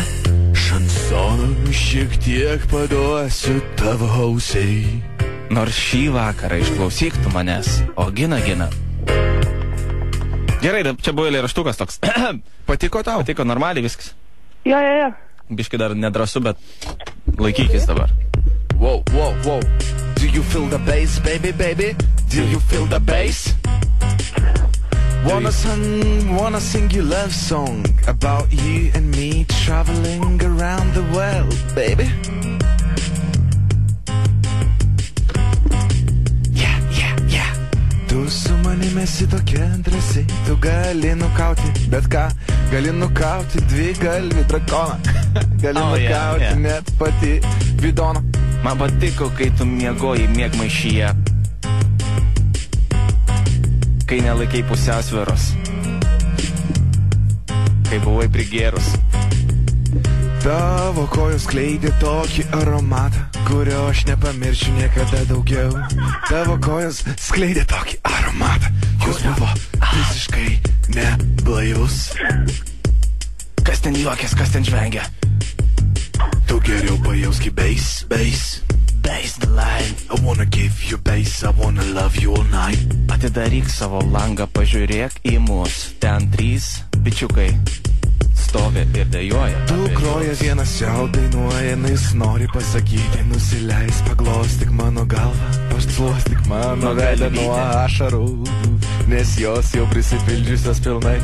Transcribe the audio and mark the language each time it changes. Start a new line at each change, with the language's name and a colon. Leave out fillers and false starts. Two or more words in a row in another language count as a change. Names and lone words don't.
Lithuanian: šansoną, šiek tiek paduosiu tavo ausiai. Nors šį vakarą išklausyk tu manęs, o gina, gina. Gerai, čia buvo eilėraštukas toks. Patiko tau? Patiko normaliai viskas. Jo. Biški dar nedrasu, bet laikykis dabar.
English: Wow, wow, wow. Do you feel the bass, baby, baby? Do you feel the bass? Wanna sing you love song about you and me traveling around the world, baby? Yeah.
Lithuanian: Tu su manimi esi tokia drąsiai, tu gali nukauti bet ką, gali nukauti dvi galvį drakoną, gali nukauti net pati bidoną. Man patiko, kai tu miegoji miegmaišyje, kai nelaikai pusiausvyros, kai buvai prigėrus. Tavo kojos skleidė tokį aromatą, kurio aš nepamiršiu niekada daugiau. Tavo kojos skleidė tokį aromatą, jūs buvo visiškai neblaivus. Kas ten juokės, kas ten žvengia? Tu geriau pajauski bass, bass.
English: Bass the line. I wanna give you bass, I wanna love you all night.
Lithuanian: Atidaryk savo langą, pažiūrėk į mus. Ten 3 bičiukai stovi ir dejuoja. Tu groja vienas jau dainuoja, jis nori pasakyti, nusileis, paglostyk mano galvą, pašluostyk mano veidą nuo ašarų, nes jos jau prisipildžiusios pilnai.